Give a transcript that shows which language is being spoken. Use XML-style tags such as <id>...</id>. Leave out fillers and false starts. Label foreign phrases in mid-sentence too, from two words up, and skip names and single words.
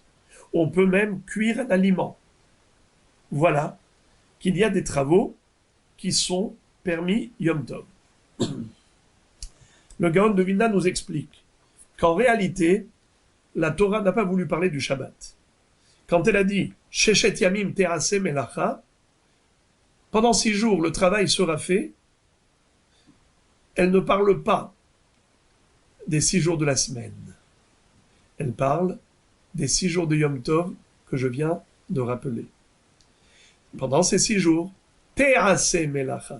<fr>On peut même cuire un aliment. Voilà qu'il y a des travaux qui sont permis</fr> <he>יום טוב.</he> <fr>Le Gaon de Vilna nous explique qu'en réalité, la Torah n'a pas voulu parler du Shabbat. Quand elle a dit «</fr> <he>ששת ימים תעשה מלאכה »,</he> <fr>pendant 6 jours, le travail sera fait, elle ne parle pas des 6 jours de la semaine. Elle parle des 6 jours de</fr> <he>יום טוב</he> <fr>que je viens de rappeler. Pendant ces 6 jours,</fr> <he>תעשה מלאכה.</he>